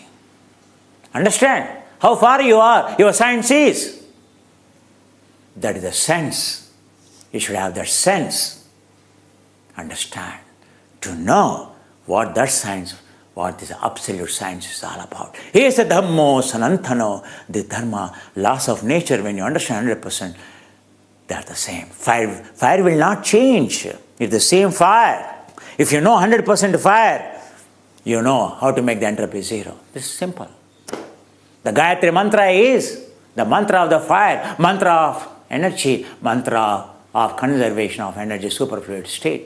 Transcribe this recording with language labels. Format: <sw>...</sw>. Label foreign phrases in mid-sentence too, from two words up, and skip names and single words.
<en>Understand how far you are, your science is. That is the sense. You should have that sense. Understand. To know what that science, what this absolute science is all about.</en> <pi>Esa dhammo sanantano,</pi> <en>the dharma, laws of nature, when you understand 100%, they are the same. Fire will not change. It's the same fire. If you know 100% fire, you know how to make the entropy zero. This is simple. The Gayatri mantra is the mantra of the fire, mantra of energy, mantra of conservation of energy, superfluid state.</en>